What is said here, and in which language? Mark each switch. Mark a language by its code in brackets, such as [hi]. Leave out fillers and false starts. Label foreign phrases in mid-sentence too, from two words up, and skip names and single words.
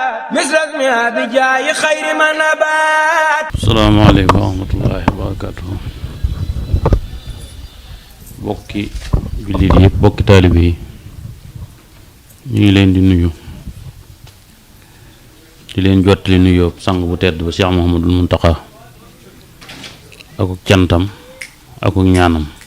[ar] مثل اسمها بجاي خير من نبات. السلام عليكم ورحمة الله وبركاته. [wo] bokki jullit yëpp bokki taalibe yi ñu ngi leen di nuyu di leen jottali nuyoo sang bu tedd ba Cheikh Mouhamadul Mountakha akuk cantam akuk ñaanam